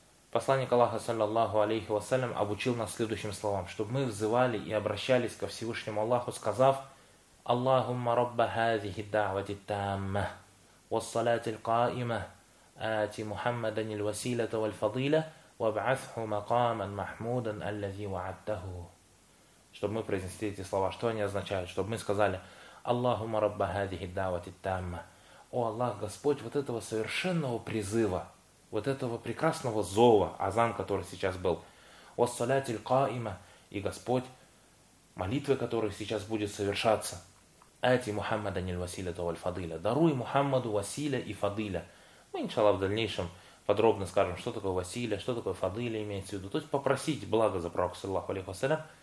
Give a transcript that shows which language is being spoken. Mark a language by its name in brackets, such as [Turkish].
[Russian] Посланник Аллаха, саллиллаху алейхи вассалям, обучил нас следующим словам, чтобы мы взывали и обращались ко Всевышнему Аллаху, сказав: [Arabic] اللهم رب هذه الدعوة التامة والصلاة القائمة آت محمدا الوسيلة والفضيلة وابعثه مقاما محمودا الذي وعدته. [Russian] Чтобы мы произнесли эти слова, что они означают? Чтобы мы сказали: [Arabic] اللهم رب هذه الدعوة التامة. [Russian] О Аллах, Господь вот этого совершенного призыва, вот этого прекрасного зова, азан, который сейчас был, [Arabic] والصلاة القائمة, [Russian] и Господь молитвы, которая сейчас будет совершаться, [Arabic] «Ати Мухаммада ниль Василя то валь Фадиля». [Russian] «Даруй Мухаммаду Василя и Фадиля». Мы, иншаллах, в дальнейшем подробно скажем, что такое Василя, что такое Фадиля имеется в виду. То есть попросить благо за пророка, саллаллаху алейхи вассалям.